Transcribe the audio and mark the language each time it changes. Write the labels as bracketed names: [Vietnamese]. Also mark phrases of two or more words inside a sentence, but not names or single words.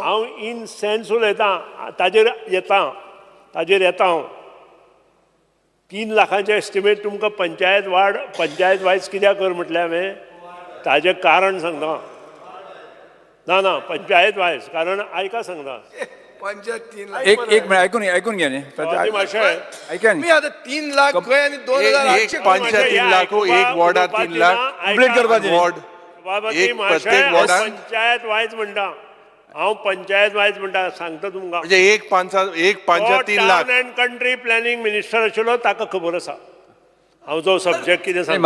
[Konkani] हांव [English] in sense [Konkani] उलयतां ताजेर येता हांव. 3 लाखांचे एस्टिमेट तुमकां पंचायत वायज कित्याक कर म्हटलें हांवें ताजें कारण सांगता. ना पंचायत वायज कारण आयका सांगता. पंचायत 3 लाख [Marathi] एक मिनिट ऐकून घ्या न्ही ऐका [Konkani] मी आता 3 लाख खंय आनी 2,800 पंचायत 3 लाख एक वॉर्डार 3 लाख कंप्लीट करपाचें वॉर्ड एक प्रत्येक वॉर्डार पंचायत वायज म्हणटा हांव पंचायत वायज म्हणटा सांगता तुमकां. म्हणजे एक पंचायत 3 लाख. [English] Town and Country Planning Minister [Konkani] आशिल्लो ताका खबर आसा हांव जो सब्जेक्ट कितें सांगता.